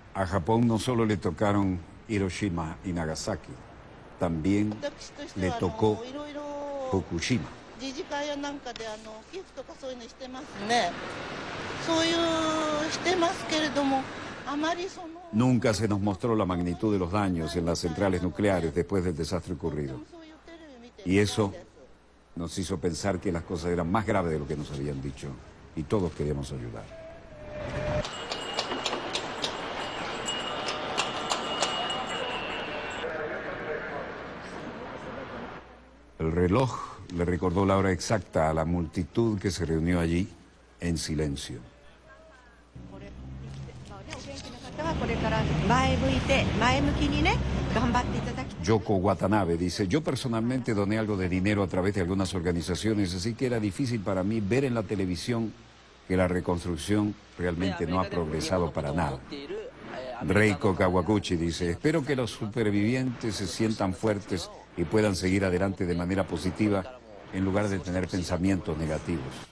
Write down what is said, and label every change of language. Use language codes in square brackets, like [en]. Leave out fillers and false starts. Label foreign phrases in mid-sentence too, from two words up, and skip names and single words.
[es] Japón no solo le tocaron Hiroshima y Nagasaki, también le tocó Fukushima. [ja] 自治会やなんかで寄付とかそういうのしてますね。そういうしてますけれども、あまりその [es] Nunca se nos mostró la magnitud de los daños en las centrales nucleares después del desastre ocurrido. [ja] そういうテレビ見て [es] Y eso nos hizo pensar que las cosas eran más graves de lo que nos habían dicho. Y todos queríamos ayudar. El reloj le recordó la hora exacta a la multitud que se reunió allí en silencio. [ja] お元気な方はこれから前向いて前向きにね頑張っていただきたい。 [es] Yoko Watanabe dice, yo personalmente doné algo de dinero a través de algunas organizaciones, así que era difícil para mí ver en la televisión que la reconstrucción realmente no ha progresado para nada. Reiko Kawaguchi dice, espero que los supervivientes se sientan fuertes y puedan seguir adelante de manera positiva en lugar de tener pensamientos negativos.